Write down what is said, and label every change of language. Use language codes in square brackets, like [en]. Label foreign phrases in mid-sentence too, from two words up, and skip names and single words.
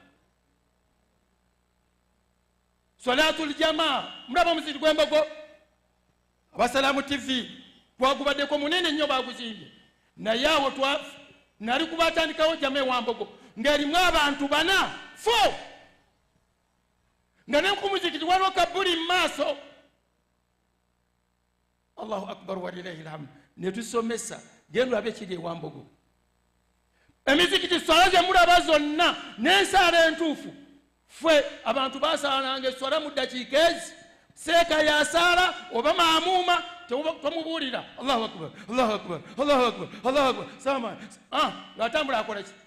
[ar] صلاة الجماعة, [lg] mulaba omuzikiti gw'Embogo, Abasalamu TV twagubaddeko munene nnyo baguzimbye, naye awo nali kubatandikawo Jamaa eWambogo ng'erimu abantu 4 nga ne ku muzikiti waliwo kabuli mu maaso. [ar] الله أكبر ولله الحمد. [lg] Ne tusomesa genda abe kiri eWambogo. Emizikiti swala ze mulaba zonna n'ensaala entuufu, ffe abantu baasaalanga eswala mu ddakiika ezi, seeka yasaala oba maamuuma tomubuulira [ar] الله أكبر، الله أكبر، الله أكبر، الله أكبر, [lg] sama ng'atambula akola ki?